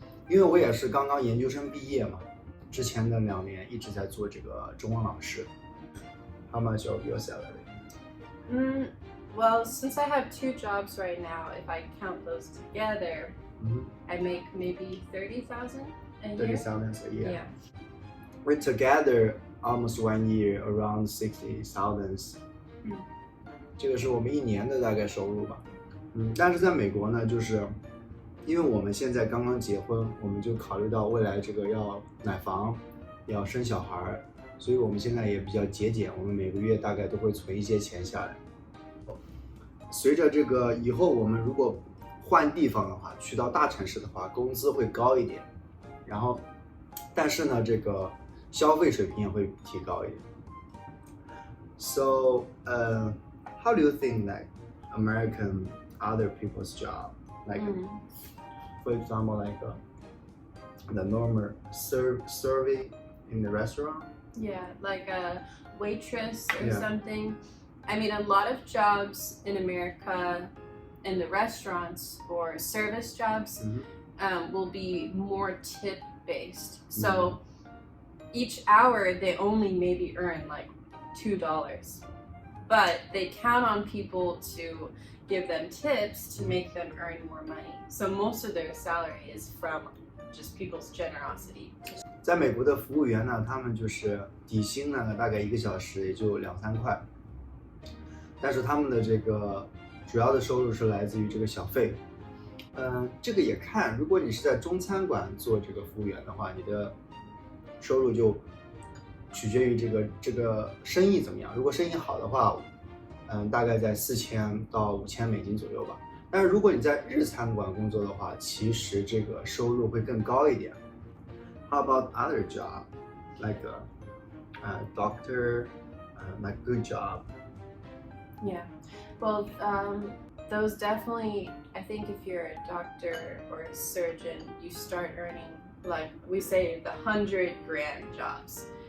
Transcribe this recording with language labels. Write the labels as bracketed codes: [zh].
[zh] 因为我也是刚刚研究生毕业嘛，之前的2年一直在做这个中文老师。 [en] How much of your salary? Well, since I have 2 jobs right now, if I count those together, I make maybe 30,000 a year. 30,000 a year. Yeah. We're together almost 1 year, around 60,000. [zh] 这个是我们1年的大概收入吧。但是在美国呢，就是因为我们现在刚刚结婚，我们就考虑到未来这个要买房，要生小孩，所以我们现在也比较节俭，我们每个月大概都会存一些钱下来。随着这个以后我们如果换地方的话，去到大城市的话，工资会高一点，然后但是呢，这个消费水平也会提高一点。 [en] So, how do you think like American other people's job, like for example, like the normal serving in the restaurant? Yeah, like a waitress or something. I mean, a lot of jobs in America in the restaurants or service jobs will be more tip based. So each hour they only maybe earn like $2, but they count on people to give them tips to make them earn more money. So most of their salary is from just people's generosity. [zh] 在美国的服务员呢，他们就是底薪呢，大概1个小时也就2-3块，但是他们的这个主要的收入是来自于这个小费。这个也看，如果你是在中餐馆做这个服务员的话，你的收入就取决于这个生意怎么样。如果生意好的话，大概在4000到5000美金左右吧。但是如果你在日餐馆工作的话，其实这个收入会更高一点。 [en] How about other job, like a doctor, like good job? Yeah, well, those definitely, I think if you're a doctor or a surgeon, you start earning, like we say, the 100 grand jobs.